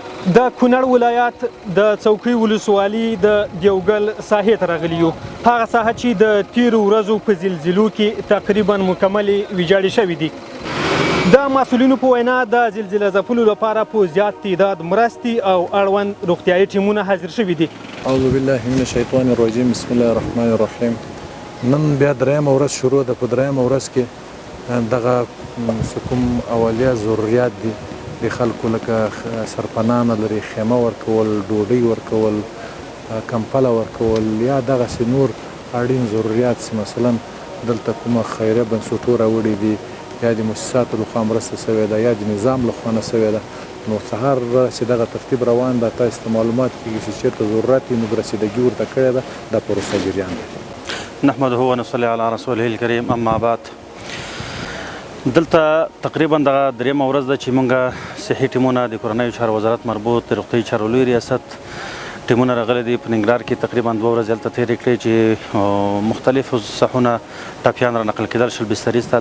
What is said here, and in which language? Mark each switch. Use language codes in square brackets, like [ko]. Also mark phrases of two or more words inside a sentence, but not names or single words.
[ps] د کونړ ولایت د څوکۍ ولسوالي د دیوګل ساحې ته راغلي یو. هغه ساحه چې د تیرو ورځو په زلزلو کې تقریبا مکملې ویجاړې شوې دي. د مسؤلینو په وینا د زلزله ځپلو لپاره په زیات تعداد مرستې او اړوند روغتیایي ټیمونه حاضر شوي دي. [ar] اعوذ بالله من الشیطان الرجیم، بسم الله الرحمن الرحیم. [ps] نن بیا درېیمه ورځ شروع ده. په درېیمه ورځ کې دغه کوم اولیه ضروریات دي د خلکو، لکه سرپناه نه لري، خیمه ورکول، ډوډۍ ورکول، کمپله ورکول، یا دغسې نور اړین ضروریات چې مثلا دلته کومه خیریه بنسټو راوړي دي، یا د مؤسساتو لخوا مرسته سوې ده، یا د نظام لخوا نه سوې ده. نو سهار چې دغه ترتیب روان ده، تاسو ته معلومات کېږي چې چېرته ضرورت وي نو رسیدګي ورته کړې ده. دا پروسه جریان ده. [ar] نحمده ونصلي على رسوله الكريم، اما بعد. [ps] دلته تقریبا دغه درېیمه ورځ ده چې موږ صحي ټیمونه د کورنیو چارو وزارت مربوط د روغتیایي چارو لوی ریاست ټیمونه راغلي دي. په ننګرهار کې تقریبا 2 ورځې هلته تېرې کړې چې مختلفو ساحونه ټپیان را نقل کېدل شل بسترې ته.